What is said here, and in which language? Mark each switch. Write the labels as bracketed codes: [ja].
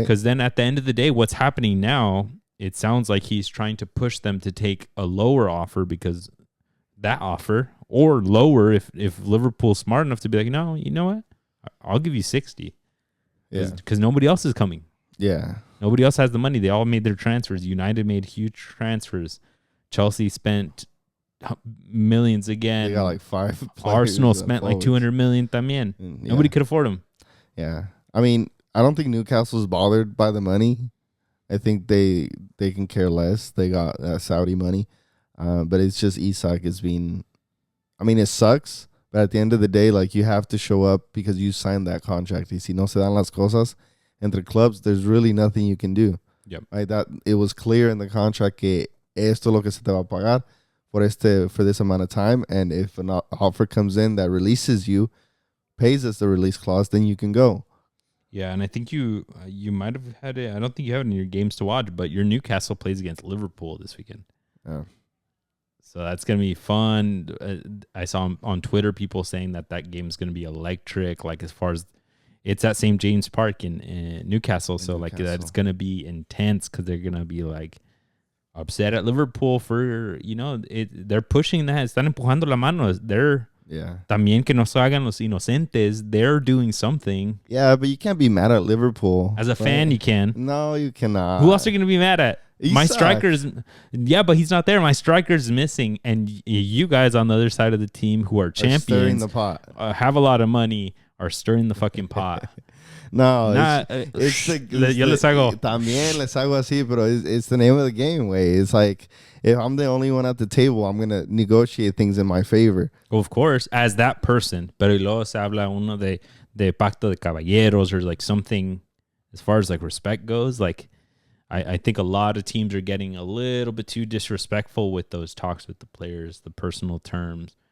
[en] Because then at the end of the day, what's happening now, it sounds like he's trying to push them to take a lower offer because that offer, or lower if Liverpool's smart enough to be like, no, you know what? I'll give you 60. Yeah. Because nobody else is coming. Yeah. Nobody else has the money. They all made their transfers. United made huge transfers. Chelsea spent millions again. They got like 5 Arsenal spent like 200 million también. Yeah. Nobody could afford them. Yeah. I mean, I don't think Newcastle's bothered by the money. I think they can care less. They got Saudi money. But it's just Isak is being, I mean, it sucks. But at the end of the day, like, you have to show up because you signed that contract. [es] Y si no se dan las cosas entre clubs, [en] there's really nothing you can do. Yep. Right? That it was clear in the contract [es] que esto es lo que se te va a pagar [en] for this amount of time. And if an offer comes in that releases you, pays us the release clause, then you can go. Yeah, and I think you might have had it. I don't think you have it in your games to watch, but your Newcastle plays against Liverpool this weekend. Yeah. So that's going to be fun. I saw on Twitter people saying that game's going to be electric, like as far as it's at St. James Park in Newcastle. So like that it's going to be intense because they're going to be like upset at Liverpool for, they're pushing that. [es] Están empujando la mano. [en] They're [es] también que no se hagan los inocentes. [en] They're doing something. Yeah, but you can't be mad at Liverpool. As a fan, you can. No, you cannot. Who else are you going to be mad at? Isak. My striker's, but he's not there. My striker's missing, and you guys on the other side of the team who are champions, stirring the pot, have a lot of money, are stirring the fucking pot. [es] No, yo les hago. También les hago así, pero [en] it's the name of the game, way. It's like, if I'm the only one at the table, I'm gonna negotiate things in my favor. Well, of course, as that person, [es] pero luego se habla uno de pacto de caballeros [en] or like something as far as like respect goes, like. I think a lot of teams are getting a little bit too disrespectful with those talks with the players, the personal terms.